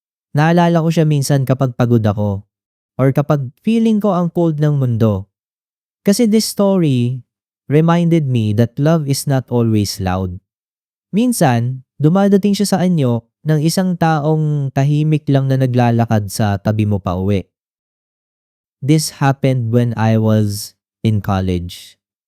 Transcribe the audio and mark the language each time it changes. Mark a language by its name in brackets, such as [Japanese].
[Filipino] Naalala ko siya minsan kapag pagod ako or kapag feeling ko ang cold ng mundo. Kasi [English] this story reminded me that love is not always loud. [Filipino] Minsan, dumadating siya sa anyo ng isang taong tahimik lang na naglalakad sa tabi mo pauwi. [English] This happened when I was in college.